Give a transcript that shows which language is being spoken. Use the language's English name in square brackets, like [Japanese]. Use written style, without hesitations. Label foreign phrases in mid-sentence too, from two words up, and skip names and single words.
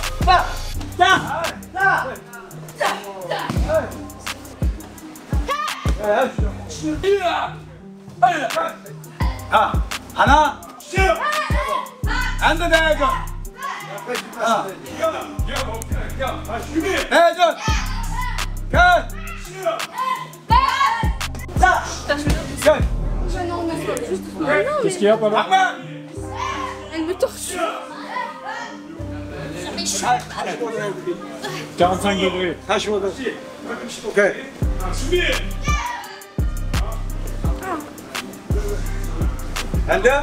[Korean] 하나, 앉아 대전, 대전, [French] Qu'est-ce qu'il y a, Paula? Elle me torture. 45 degrés. [Korean] 45도. 오케이. 앉아.